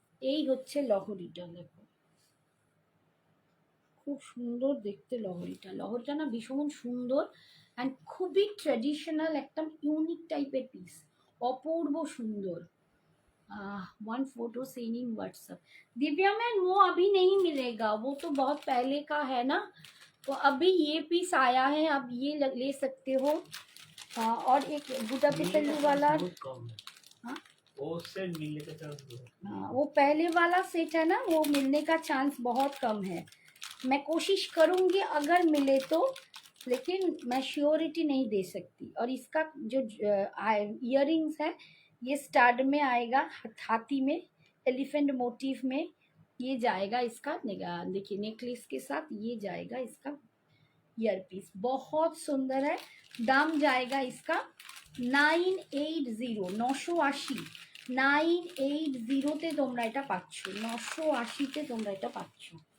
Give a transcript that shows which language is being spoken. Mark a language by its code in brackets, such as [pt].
[bn] এই হচ্ছে লহরিটা, দেখো খুব সুন্দর দেখতে লহরিটা, লহরিটা না ভীষণ সুন্দর অ্যান্ড খুবই ট্রেডিশনাল, একটা ইউনিক টাইপের পিস, অপূর্ব সুন্দর। [en] One photo sent in WhatsApp. [hi] दिव्या मैम वो अभी नहीं मिलेगा, वो तो बहुत पहले का है ना, तो अभी ये पीस आया है, अब ये ले सकते हो। और एक गुड्डा पिसल्लू वाला, हाँ वो पहले वाला सेट है ना, वो मिलने का चांस बहुत कम है। मैं कोशिश करूंगी अगर मिले तो, लेकिन मैं श्योरिटी नहीं दे सकती। और इसका जो इयररिंग्स है, ये स्टार्ड में आएगा, हाथी में, एलिफेंट मोटिव में ये जाएगा इसका, देखिए नेकलेस के साथ ये जाएगा इसका ईयर पीस, बहुत सुंदर है। दाम जाएगा इसका 980, 980, [bn] 980-তে তোমরা এটা পাচ্ছ, [hi] 980-তে তোমরা এটা পাচ্ছ।